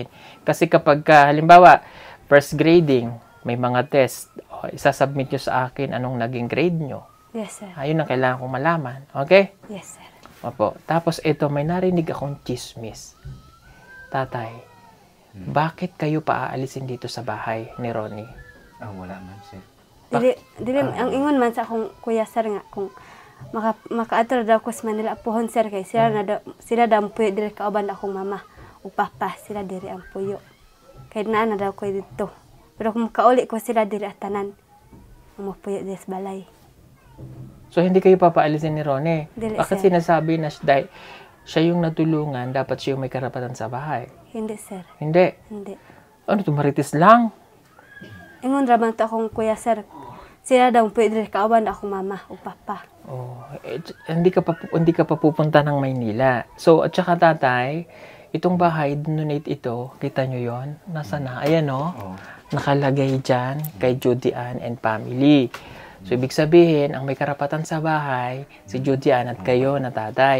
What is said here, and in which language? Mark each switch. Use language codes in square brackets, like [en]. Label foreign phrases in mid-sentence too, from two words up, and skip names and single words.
[tl] Kasi kapag halimbawa, [en] first grading, [tl] may mga test, isasubmit nyo sa akin anong naging grade nyo. Yes, sir. Ayun ang kailangan kong malaman. Okay? Yes, sir. Opo. Tapos ito, may narinig akong chismis. Tatay, bakit kayo paaalisin dito sa bahay ni Ronnie? [ceb] Wala man, sir. Dili, ang ingon man sa akong kuya, sir, nga, kung maka-ato daw ko sa Manila pohon, sir, kay sila daw ang puyo, dili kauban akong mama o papa, sila diri ang puyo. Kay na daw ko dito. Pero kung makauli ko sila diri at tanan, ang mapuyo diri sa balay. [tl] So, hindi kayo papaalisin ni Ronnie? [ceb] Dili, [tl] Bakit [ceb] sir. [tl] sinasabi na siya yung natulungan, dapat siya yung may karapatan sa bahay? Hindi, sir. Hindi. Hindi. Ano, tumaritis lang? [ceb] Ingon raman to akong kuya, sir. Sila daw ang puyo, diri kauban akong mama o papa. [tl] Hindi ka pa pupunta ng Maynila. So, at saka tatay, itong bahay, donate ito, kita nyo yon? Nasa na? Ayan, nakalagay dyan kay Judy Ann and family. So, ibig sabihin, ang may karapatan sa bahay, si Judy Ann at kayo na tatay.